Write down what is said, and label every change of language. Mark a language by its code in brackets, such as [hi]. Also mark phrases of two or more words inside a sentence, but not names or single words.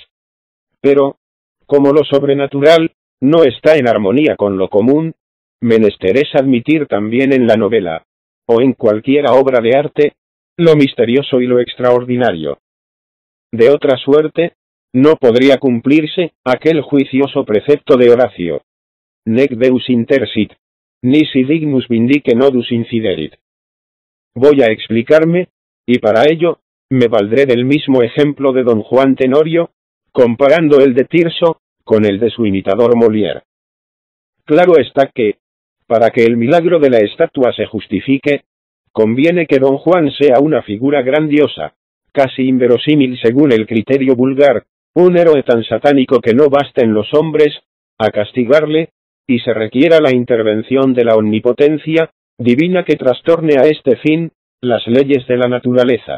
[es] Pero, como lo sobrenatural no está en armonía con lo común, menester es admitir también en la novela, o en cualquiera obra de arte, lo misterioso y lo extraordinario. De otra suerte, no podría cumplirse aquel juicioso precepto de Horacio: [la] nec Deus intersit, nisi dignus vindique nodus inciderit. [es] Voy a explicarme, y para ello, me valdré del mismo ejemplo de don Juan Tenorio, comparando el de Tirso con el de su imitador Molière. Claro está que, para que el milagro de la estatua se justifique, conviene que don Juan sea una figura grandiosa, casi inverosímil según el criterio vulgar, un héroe tan satánico que no basten los hombres a castigarle, y se requiera la intervención de la omnipotencia divina que trastorne a este fin las leyes de la naturaleza.